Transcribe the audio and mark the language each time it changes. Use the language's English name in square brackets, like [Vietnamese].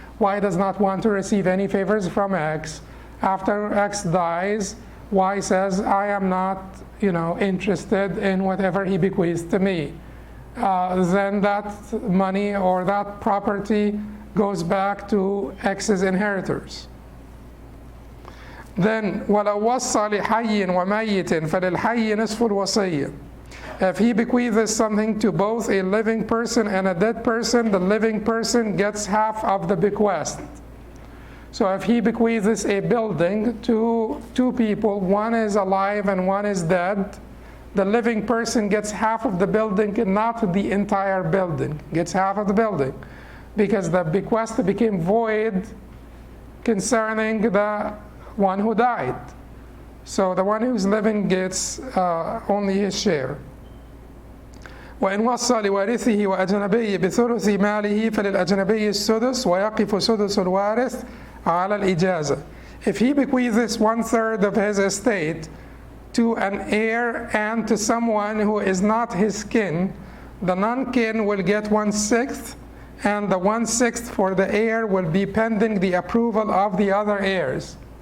[English] Y does not want to receive any favors from X. After X dies, Y says, I am not interested in whatever he bequeaths to me. Then that money or that property goes back to X's inheritors. [Arabic] Then وَلَوْ وَصَّى لِحَيٍّ وَمَيِّتٍ فَلِلْحَيِّ نِصْفُ الْوَصِيَّةِ. [English] If he bequeaths something to both a living person and a dead person, the living person gets half of the bequest. So if he bequeaths a building to two people, one is alive and one is dead, the living person gets half of the building and not the entire building, gets half of the building, because the bequest became void concerning the one who died. So the one who's living gets only his share. [Arabic] وإن وصى لوارثه وأجنبي بثلث ماله فللأجنبي السدس ويقف سدس الوارث على الإجازة. [English] If he bequeaths 1/3 of his estate to an heir and to someone who is not his kin, the non-kin will get 1/6, and the 1/6 for the heir will be pending the approval of the other heirs.